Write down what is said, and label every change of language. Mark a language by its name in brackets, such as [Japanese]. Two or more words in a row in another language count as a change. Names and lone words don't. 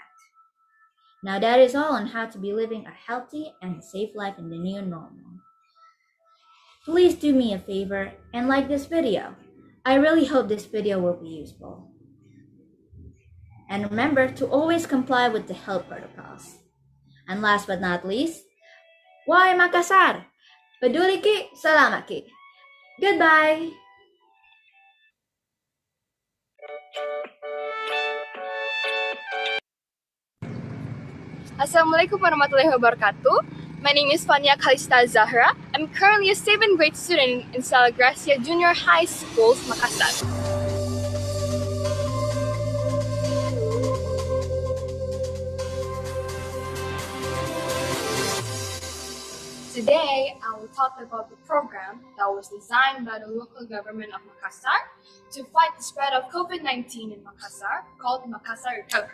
[English] Now that is all on how to be living a healthy and safe life in the new normal. Please do me a favor and like this video. I really hope this video will be useful. And remember to always comply with the health protocols. And last but not least, why Makassar? [Makasar] Peduli ki, salamat ki. Goodbye. [Arabic] السلام عليكم ورحمة الله وبركاته. [English] My name is Fania Kalista Zahra. I'm currently a 7th grade student in Sala Gracia Junior High School, Makassar. Today, I will talk about the program that was designed by the local government of Makassar to fight the spread of COVID-19 in Makassar, called Makassar Recover.